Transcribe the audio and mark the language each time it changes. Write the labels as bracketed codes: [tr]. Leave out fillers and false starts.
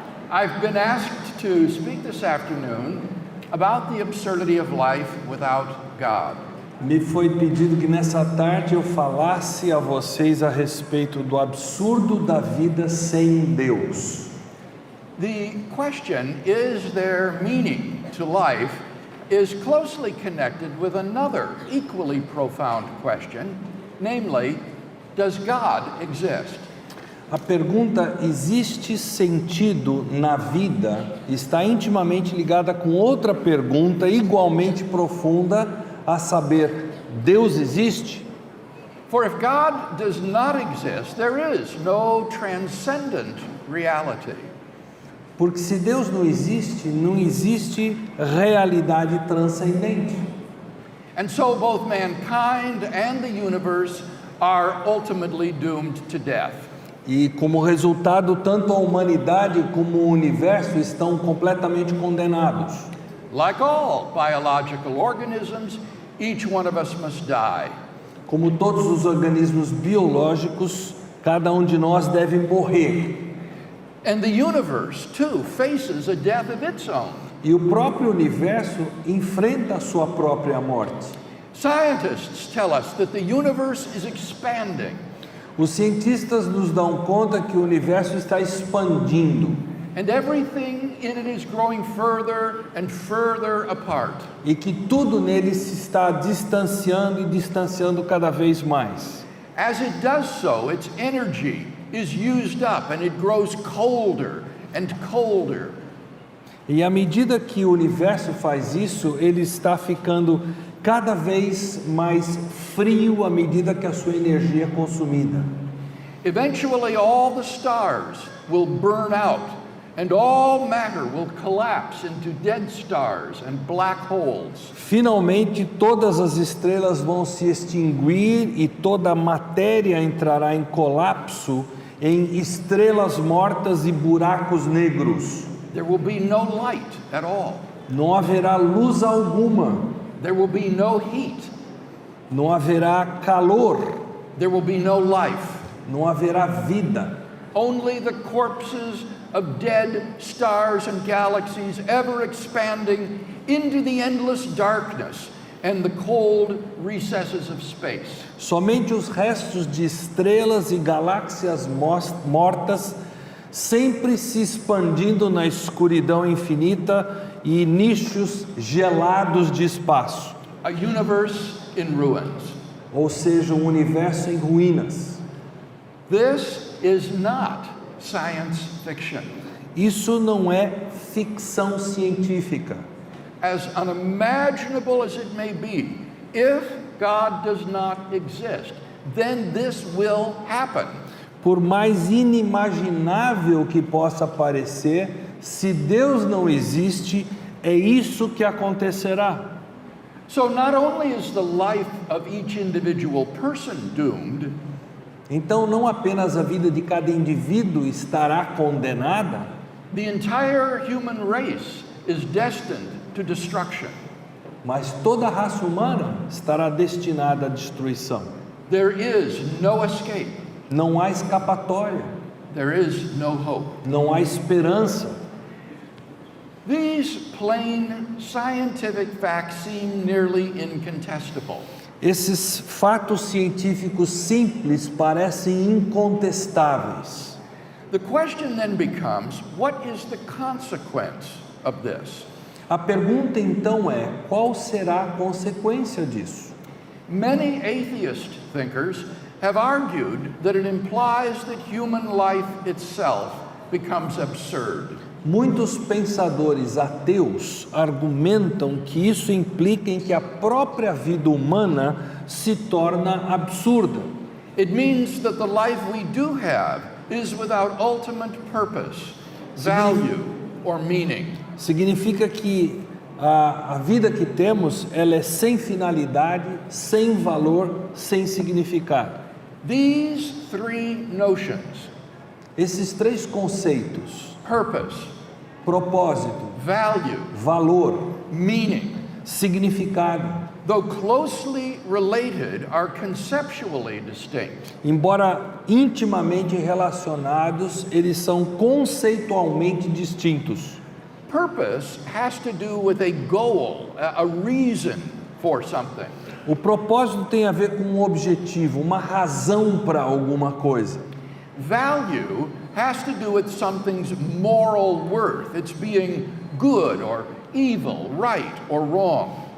[en] I've been asked to speak this afternoon about the absurdity of life without God. [pt] Me foi pedido que nessa tarde eu falasse a vocês a respeito do absurdo da vida sem Deus. [en] The question, is there meaning to life, is closely connected with another equally profound question, namely, does God exist? [pt] A pergunta existe sentido na vida está intimamente ligada com outra pergunta igualmente profunda, a saber, Deus existe? [en] For if God does not exist, there is no transcendent reality. [pt] Porque se Deus não existe realidade transcendente. [en] And so both mankind and the universe are ultimately doomed to death. [pt] E como resultado, tanto a humanidade como o universo estão completamente condenados. [en] Like all biological organisms, each one of us must die. [pt] Como todos os organismos biológicos, cada um de nós deve morrer. [en] And the universe, too, faces a death of its own. [pt] E o próprio universo enfrenta a sua própria morte. [en] Scientists tell us that the universe is expanding. [pt] Os cientistas nos dão conta que o universo está expandindo. [en] And everything in it is growing further and further apart. [pt] E que tudo nele se está distanciando e distanciando cada vez mais. [en] As it does so, its energy is used up and it grows colder and colder. [pt] E à medida que o universo faz isso, ele está ficando cada vez mais frio à medida que a sua energia é consumida. [en] Eventually all the stars will burn out and all matter will collapse into dead stars and black holes. [pt] Finalmente todas as estrelas vão se extinguir e toda a matéria entrará em colapso em estrelas mortas e buracos negros. [en] There will be no light at all. [pt] Não haverá luz alguma. [en] There will be no heat. [pt] Não haverá calor. [en] There will be no life. [pt] Não haverá vida. [en] Only the corpses of dead stars and galaxies ever expanding into the endless darkness and the cold recesses of space. [pt] Somente os restos de estrelas e galáxias mortas, sempre se expandindo na escuridão infinita e nichos gelados de espaço. [en] A universe in ruins. [pt] Ou seja, um universo em ruínas. [en] This is not science fiction. [pt] Isso não é ficção científica. [en] As unimaginable as it may be, if God does not exist, then this will happen. [pt] Por mais inimaginável que possa parecer, se Deus não existe, é isso que acontecerá. [en] So not only is the life of each individual person doomed, [pt] então não apenas a vida de cada indivíduo estará condenada, [en] the entire human race is destined to destruction. [pt] mas toda a raça humana estará destinada à destruição. [en] There is no escape. [pt] Não há escapatória. [en] There is no hope. [pt] Não há esperança. [en] These plain scientific facts seem nearly incontestable. [pt] Esses fatos científicos simples parecem incontestáveis. [en] The question then becomes, what is the consequence of this? [pt] A pergunta então é, qual será a consequência disso? [en] Many atheist thinkers have argued that it implies that human life itself becomes absurd. [pt] Muitos pensadores ateus argumentam que isso implica em que a própria vida humana se torna absurda. [en] It means that the life we do have is without ultimate purpose, value, or meaning. [pt] Significa que a vida que temos, ela é sem finalidade, sem valor, sem significado. [en] These three notions, [pt] Esses três conceitos, [en] purpose, [pt] propósito, [en] value, [pt] valor, [en] meaning, [pt] significado. [en] Though closely related, are conceptually distinct. [pt] Embora intimamente relacionados, eles são conceitualmente distintos. [en] Purpose has to do with a goal, a reason for something. [pt] O propósito tem a ver com um objetivo, uma razão para alguma coisa. [en] Value has to do with something's moral worth. It's being good or evil, right or wrong.